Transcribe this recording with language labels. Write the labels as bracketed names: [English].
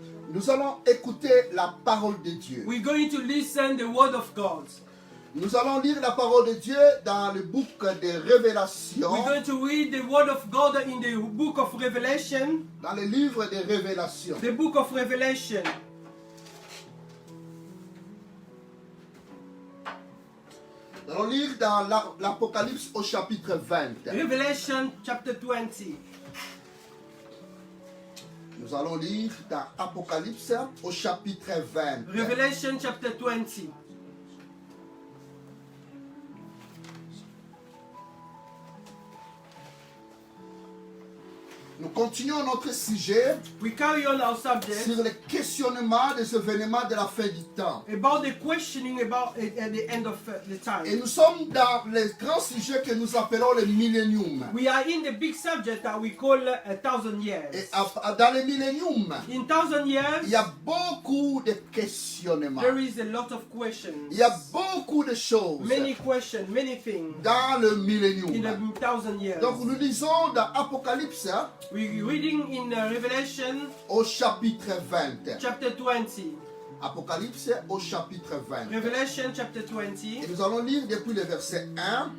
[French] Nous allons écouter la parole de Dieu. [English] We're going to listen the word of God. [French] Nous allons lire la parole de Dieu dans le bouc des Révélations, [English] We're going to read the word of God in the book of Revelation. [French] dans le livre des Révélations. [English] The book of Revelation. [French] Nous allons lire dans l'Apocalypse au chapitre 20. [English] Revelation chapter 20. [French] Nous allons lire dans Apocalypse au chapitre 20. [English] Revelation chapter 20. [French] Nous continuons notre sujet [English] We carry on our subject [French] sur le questionnement des événements de la fin du temps. [English] about the questioning about at the end of the [French] Et [English] time. [French] nous sommes dans le grand sujet que nous appelons le millénium. [English] We are in the big subject that we call 1,000 [French] Et [English] years. [French] dans le millénium, [English] In 1,000 [French] il [English] years, [French] y a beaucoup de questionnements. [English] there is a lot of questions. [French] Il y a beaucoup de choses [English] Many questions, many things [French] dans le [English] in the [French] millénium. [English] 1,000 years. [French] Donc nous lisons dans Apocalypse [English] We're reading in Revelation [French] au chapitre 20. [English] chapter 20. [French] Apocalypse au chapitre 20. [English] Revelation chapter [French] Et [English] 20 [French] nous allons lire depuis le verset 1